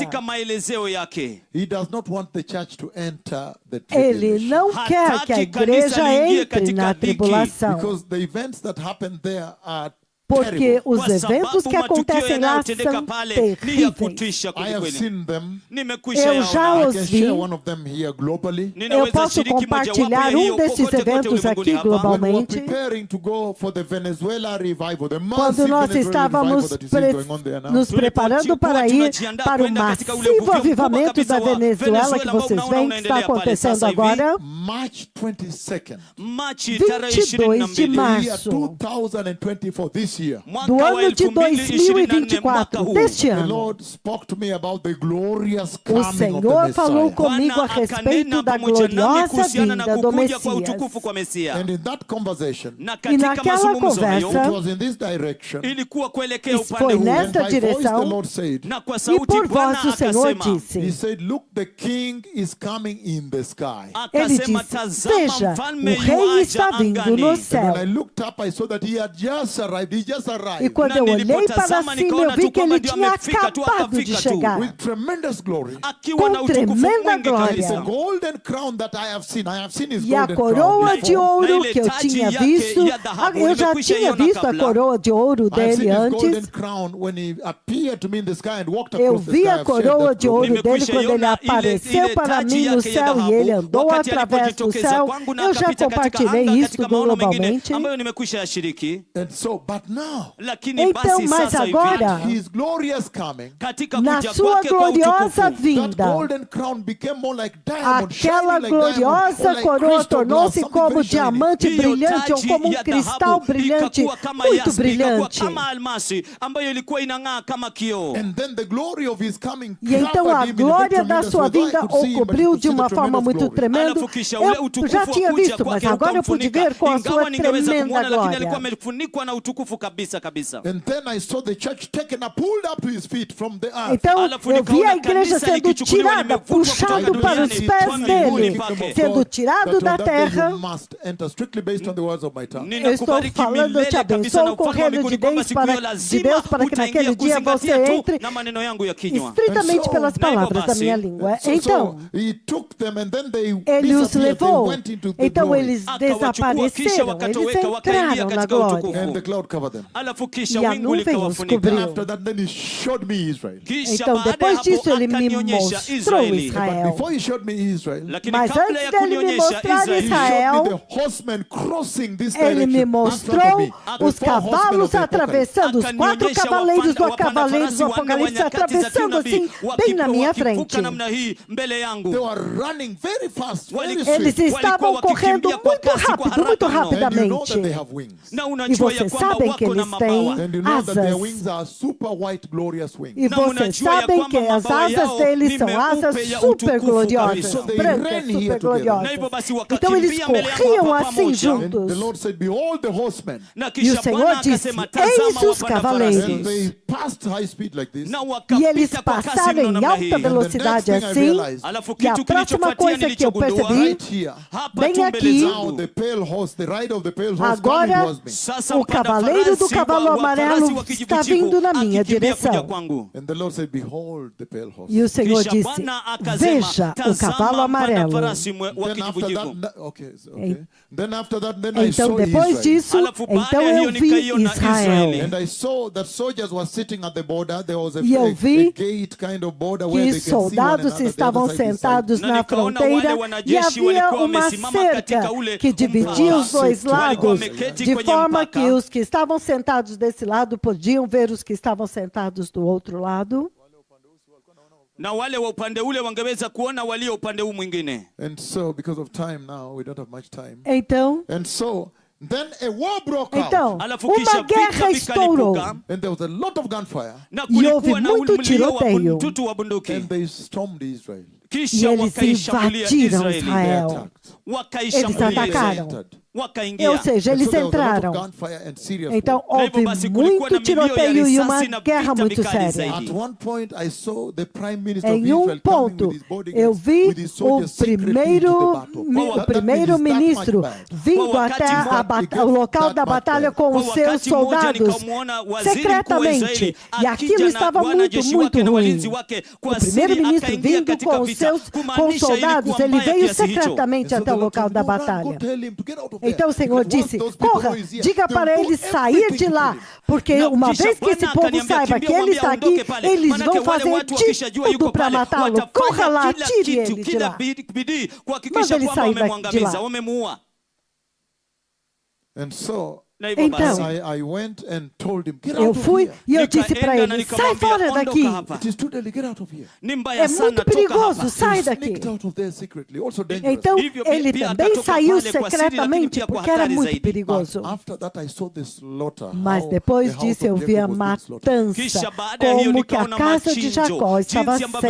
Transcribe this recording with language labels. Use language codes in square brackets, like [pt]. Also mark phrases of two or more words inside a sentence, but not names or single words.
[sw] maelezeo yake. [en] He does not want the church to enter the [pt] Ele [en] tribulation. [pt] não quer que a igreja entre na tribulação. [en] Because the events that happen there are [pt] porque [en] terrible. [pt] os [sw] Kwa [pt] eventos [sw] sababu [pt] que [sw] matukio [pt] acontecem lá [sw] yanayotendeka [pt] são [sw] pale ni ya [pt] terríveis. [sw] kutisha [en] I [sw] kweli [en] have [sw] kweli. [en] seen them. [sw] Nimekwisha [pt] Eu já [sw] yaona. [en] I [pt] os [en] can [pt] vi. [en] share one of them here globally. [pt] Eu [sw] Ninaweza [pt] posso [sw] shiriki [pt] compartilhar [sw] mojawapo ya hiyo [pt] desses [sw] kokote kote [pt] eventos [sw] ulimwenguni [pt] aqui [sw] hapa. [en] When we were [pt] globalmente. [en] preparing to go for the Venezuela revival, the [pt] Quando [en] massive [pt] nós [en] Venezuela revival [pt] estávamos [en] that you see going on there now. [pt] nos preparando para ir para o massivo avivamento da Venezuela que vocês veem que está acontecendo agora, [en] March 22nd, [sw] Machi tarehe [pt] 22 de [sw] 22 [en] year [pt] março [en] 2024, this year. [pt] do [sw] mwaka wa [pt] ano de [sw] 2024 mwaka [pt] 2024, [sw] huu. [pt] deste [en] The [pt] ano. [en] Lord spoke to me about the glorious [pt] O [en] coming of the [pt] Senhor falou [en] Messiah. [pt] comigo a [sw] Bwana [pt] respeito [sw] akanena [pt] da [sw] pamoja nami [pt] gloriosa [sw] kuhusiana na [pt] vinda do [sw] kukuja kwa [pt] Messias. [sw] utukufu kwa Mesia. [en] And in that conversation, [sw] Na [pt] E [sw] katika [pt] naquela [sw] mazungumzo hayo [en] it [pt] conversa, [en] was in this direction. [sw] ilikuwa kuelekea [pt] Isso [sw] upande [pt] foi [sw] huu. [pt] nessa [en] And by voice the [pt] direção, [en] Lord said, [sw] Na kwa [pt] e [sw] sauti [pt] por [sw] Bwana [pt] voz o Senhor [en] He [pt] disse, [en] said, look, the king is coming in the sky. [pt] ele [sw] akasema, [pt] disse, [sw] tazama [pt] veja, [sw] mfalme [pt] o rei [sw] yuaja [pt] está vindo [sw] angani. [pt] no [en] And when I [pt] céu. [en] looked up, I saw that he had just arrived. He just [pt] E [en] arrived [pt] quando eu olhei para cima, eu vi que ele tinha acabado de chegar, [en] with tremendous glory. [sw] akiwa na [pt] com [sw] utukufu [pt] tremenda [sw] mwingi [pt] glória. [en] The [sw] kabisa. [en] golden crown that I have seen his [pt] E a [en] golden [pt] coroa [en] crown. [pt] de [en] before. [pt] ouro que eu tinha visto, eu já tinha visto a coroa de ouro [en] I've seen [pt] dele [en] his golden [pt] antes. [en] crown when he appeared to me in the sky and walked [pt] Eu [en] across the [pt] vi [en] sky. [pt] a [en] I've shared [pt] coroa [en] that [pt] de [en] glory. [pt] ouro dele quando ele apareceu para mim no céu e ele andou através do céu. Eu já compartilhei isso globalmente. [sw] ambayo nimekwisha yashiriki. [en] And so, but now, [sw] Lakini [pt] Então, [sw] basi [pt] mas [sw] sasa [pt] agora, [sw] hivi [en] his glorious coming, [sw] katika na kuja [pt] sua [sw] kwake kwa [pt] gloriosa [sw] utukufu, [en] that [pt] vinda, [en] golden crown became more like diamond, [pt] aquela [en] shining like diamond, [pt] gloriosa [en] or like [pt] coroa [en] crystal glass, [pt] tornou-se [en] something [pt] como [en] very shiny. [pt] diamante [sw] hiyo [pt] brilhante ou [sw] taji [pt] como [sw] ya [pt] cristal [sw] dhahabu [pt] brilhante, [sw] ikakuwa kama [pt] muito [sw] yaspi, ikakuwa [pt] brilhante. [sw] kama almasi ambayo ilikuwa inang'aa kama kioo. [en] And then the glory of his coming [pt] E então [en] covered [pt] a [en] him in a very [pt] glória da [en] tremendous [pt] sua [en] way. Though I [pt] vinda [en] could [pt] o [en] see him, but [pt] cobriu [en] you could [pt] de [en] see the [pt] uma forma [en] tremendous [pt] muito [en] glory. [pt] tremenda. [sw] Alafu kisha ule [pt] Eu [sw] utukufu [pt] já [sw] wa [pt] tinha [sw] kuja [pt] visto, mas [sw] kwake [pt] agora eu pude [sw] ukamfunika. [pt] ver com a [sw] Ingawa [pt] sua [sw] ningeweza [pt] tremenda [sw] kumwona, lakini alikuwa [pt] glória. [sw] amefunikwa na utukufu kabisa kabisa. [en] And then I saw the church taken up, pulled up to his feet from the earth. [pt] Então [sw] Alafu [pt] eu vi [sw] nikaona [pt] a igreja [sw] kanisa [pt] sendo [sw] likichukuliwa, [pt] tirada, [sw] limevutwa kutoka [pt] puxado para os [sw] duniani, [pt] pés [sw] kwa miguuni [pt] dele, [sw] pake. [pt] sendo tirado [en] That [pt] da [en] on that day [pt] terra. [en] you must enter strictly based on the words of my tongue. [pt] Eu estou [sw] Ninakubariki [pt] falando, eu te [sw] milele kabisa na [pt] abençoo com o [sw] ufalme wa [pt] reino de [sw] mbinguni kwamba [pt] Deus [sw] siku hiyo [pt] para, de [sw] lazima [pt] Deus para que [sw] utaingia [pt] naquele dia você [sw] kuzingatia tu [pt] entre [sw] na maneno yangu ya kinywa. [pt] estritamente [en] And so, [pt] pelas palavras da [sw] basi, [pt] minha língua. [en] So [pt] Então, [en] he took them and then they [pt] ele os [en] disappeared. They [pt] levou. [en] went into the [pt] Então [en] glory. [pt] eles [sw] Akawachukua kisha [pt] desapareceram, eles [sw] wakatoweka, wakaingia [pt] entraram na [sw] katika [pt] glória. [sw] utukufu. [en] And the cloud covered them. [sw] Alafu kisha [pt] E a [sw] wingu [pt] nuvem os [sw] likawafunika. [pt] cobriu. [en] After that, then he showed me Israel. [sw] Kisha [pt] Então, [sw] baada ya [pt] depois [sw] hapo [pt] disso, ele me [sw] akanionyesha [pt] mostrou [sw] Israeli. [pt] Israel. [en] But before he showed me Israel, [sw] Lakini [pt] Mas [sw] kabla [pt] antes [sw] ya [pt] dele me [sw] kunionyesha [pt] mostrar [sw] Israeli, [en] he showed [pt] Israel, [en] me the horsemen crossing this [pt] ele me [en] direction. in front of [pt] mostrou [en] me. The [pt] os [en] 4 horsemen [pt] cavalos [en] of the Apocalypse. [pt] atravessando, os 4 [sw] akanionyesha [pt] cavaleiros do [sw] wapanda [pt] Cavaleiros do [sw] farasi wanne wa [pt] Apocalipse [sw] nyakati za [pt] atravessando [sw] kinabii, [pt] assim, bem na minha [sw] wakivuka [pt] frente. [sw] namna hii mbele yangu. [en] They were running very fast, very [pt] Eles [en] swift. [pt] Eles estavam [sw] Walikuwa [pt] correndo [sw] wakikimbia kwa [pt] muito [sw] kasi, kwa [pt] rápido, muito [sw] haraka mno. [en] And you know that they [pt] rapidamente. [en] have wings. [sw] Na [pt] E [sw] unajua ya [pt] vocês [sw] kwamba [pt] sabem que [sw] wako na [pt] eles têm [sw] mabawa. [en] And you know that their [pt] asas. [en] wings are super white, glorious wings. [pt] E [sw] Na [pt] vocês [sw] unajua ya [pt] sabem [sw] kwamba [pt] que as [sw] mabawa [pt] asas [sw] yao [pt] deles [sw] ni [pt] são [sw] meupe [pt] asas [sw] ya [pt] super [sw] utukufu [pt] gloriosas, [sw] kabisa. [en] So they [pt] brancas, [en] ran here [pt] super [en] together. [pt] gloriosas. [sw] Na hivyo basi [pt] Então eles [sw] wakakimbia mbele yangu [pt] corriam [sw] hapa [pt] assim [sw] pamoja. [en] And the [pt] juntos. [en] Lord said, behold the horsemen. [sw] Na [pt] E o [sw] kisha [pt] Senhor [sw] Bwana [pt] disse, [sw] akasema, [pt] eis [sw] tazama [pt] os [sw] wapanda [pt] cavaleiros. [en] And [sw] farasi. [en] they passed high speed like this. [sw] Na [pt] E eles [sw] wakapita kwa kasi [pt] passaram [sw] mno [pt] em [sw] namna [pt] alta [sw] hii. [pt] velocidade [en] And the next thing I [pt] assim. [en] realized, [sw] Alafu [pt] E a [sw] kitu [pt] próxima [sw] kilichofuatia [pt] coisa que eu [sw] nilichogundua [pt] percebi, [en] right here, [sw] hapa [pt] bem [sw] tu mbele [pt] aqui, [en] now [sw] zangu. [en] the pale horse, the rider of the pale horse coming [pt] agora [en] towards me. [sw] Sasa [pt] o [sw] mpanda [pt] cavaleiro do [sw] farasi [pt] cavalo [sw] wa farasi [pt] amarelo [sw] wa [pt] está [sw] kijivujivu [pt] vindo na minha [sw] akikimbia kuja [pt] direção. [sw] kwangu. [en] And the Lord said, behold the pale horse. [pt] E o Senhor [sw] Kisha [pt] disse, [sw] Bwana akasema, [pt] veja o [sw] tazama [pt] cavalo [sw] mpanda [pt] amarelo. [sw] farasi wa [en] Then after [sw] kijivujivu. [en] that, okay. Then after that, then I [pt] Então, [en] saw [pt] depois [en] Israel. [pt] disso, [sw] Alafu baada [pt] então [sw] ya hiyo [pt] eu vi [sw] nikaiona [pt] Israel. [sw] Israeli. [en] And I saw that soldiers were sitting at the border. There was a [pt] E eu vi [en] a gate kind of border where [pt] que [en] they can see one [pt] soldados [en] another, the [pt] estavam [en] other side is [pt] sentados [sw] Na [pt] na [sw] nikaona [pt] fronteira [sw] wale [pt] e [sw] wanajeshi [pt] havia [sw] walikuwa [pt] uma [sw] wamesimama [pt] cerca [sw] katika ule [pt] que dividia os dois [sw] walikuwa [pt] lados, [sw] wameketi [pt] de [sw] kwenye [pt] forma [sw] mpaka. [pt] que os que estavam sentados desse lado podiam ver os que estavam sentados do outro lado. [sw] na wale wa upande ule wangeweza kuona walio upande huu mwingine. [en] And so, because of time now, we don't have much time. [pt] Então, [en] And so, then a war broke out. [pt] então [sw] Alafu [pt] uma [sw] kisha [pt] guerra [sw] vita [pt] estourou. [sw] vikalipuka [en] And there was a lot of gunfire. [sw] na [pt] E houve [sw] kulikuwa na [pt] muito [sw] mlio wa [pt] tiroteio. [sw] mtutu wa bunduki. [en] And they stormed Israel. [pt] E [sw] Kisha [pt] eles [sw] wakaishambulia [pt] invadiram [sw] Israeli. [en] They [pt] Israel. [en] attacked. [sw] Wakaishambulia [pt] Eles atacaram. [sw] Israeli. [en] Entered. [sw] Wakaingia. [pt] Ou seja, [en] And [pt] eles [en] so there was a lot of [pt] entraram. [en] gunfire and serious [pt] Então [en] war. [sw] Na hivyo [pt] houve [sw] basi kulikuwa na [pt] muito [sw] milio ya [pt] tiroteio e uma [sw] risasi na [pt] guerra [sw] vita [pt] muito [sw] vikali [pt] séria. [sw] zaidi. [en] At one point, I saw the prime minister of [pt] Em [en] Israel coming [pt] ponto, [en] with his bodyguards, [pt] eu vi [en] with his [pt] o [en] soldiers secretly into the battle. [pt] o primeiro-ministro vindo [sw] Kwa wakati [pt] até [sw] mmoja, [pt] o local da batalha com [sw] Kwa [pt] os seus [sw] wakati mmoja [pt] soldados [sw] nikamwona waziri mkuu wa [pt] secretamente. [sw] Israeli [pt] E aquilo [sw] akija [pt] estava [sw] na [pt] muito, [sw] wanajeshi [pt] muito [sw] wake na [pt] ruim. [sw] walinzi wake kwa [pt] O [sw] siri [pt] primeiro-ministro [sw] akaingia [pt] vindo [sw] katika [pt] com os [sw] vita, [pt] seus com [sw] kumaanisha [pt] soldados, [sw] ilikuwa [pt] ele [sw] mbaya [pt] veio [sw] kiasi hicho. [pt] secretamente [en] And so [pt] até [en] the [pt] o [en] Lord [pt] local [en] said, [pt] da [en] "No, run, [pt] batalha. [en] go tell him to get out of there. [pt] Então o Senhor [en] Because once [pt] disse, [en] those people [pt] corra, [en] know he's here, [pt] diga [en] they'll [pt] para [en] do [pt] ele sair [en] everything [pt] de [en] to [pt] lá, [en] kill him. [pt] porque [sw] Na, [pt] uma [sw] kisha [pt] vez que esse [sw] Bwana [pt] povo [sw] akaniambia, [pt] saiba que [sw] kimbia, [pt] ele [sw] mwambie [pt] está [sw] aondoke [pt] aqui, [sw] pale. [pt] eles [sw] Manake [pt] vão [sw] wale [pt] fazer [sw] watu [pt] de [sw] wakishajua yuko [pt] tudo para [sw] pale, [pt] matá-lo. Corra lá, [sw] watafanya [pt] tire [sw] kila [pt] ele [sw] kitu, [pt] de [sw] kila [pt] lá. [sw] bidii [pt] Manda [sw] kuhakikisha [pt] ele [sw] kwamba [pt] sair de [sw] wamemwangamiza, [pt] lá. [sw] wamemuua. [en] And so [sw] Na hivyo [pt] Então, [sw] basi, [en] I went and told him, get [pt] Eu [en] out of [pt] fui [en] here. [pt] e eu disse para [sw] nikaenda na [pt] ele, sai [sw] nikamwambia, [pt] fora [sw] ondoka [pt] daqui. [sw] hapa. [en] It is too deadly, get out of here. [sw] Ni mbaya [pt] É [sw] sana, [pt] muito [sw] toka [pt] perigoso, [sw] hapa. [pt] sai [en] He [pt] daqui. [en] sneaked out of there secretly, also dangerous. [pt] Então [sw] Hivyo [pt] ele [sw] pia [pt] também [sw] akatoka [pt] saiu [sw] pale kwa siri, [pt] secretamente [sw] lakini pia kwa [pt] porque era [sw] hatari [pt] muito [sw] zaidi. [pt] perigoso. [en] After that I saw the slaughter. [pt] Mas [en] how [pt] depois [en] the house [pt] disso eu [en] of [pt] vi a [en] Jacob was being slaughtered. [pt] matança, [sw] Kisha baada ya hiyo [pt] como que a [sw] nikaona [pt] casa de [sw] machinjo, [pt] Jacó estava [sw] jinsi ambavyo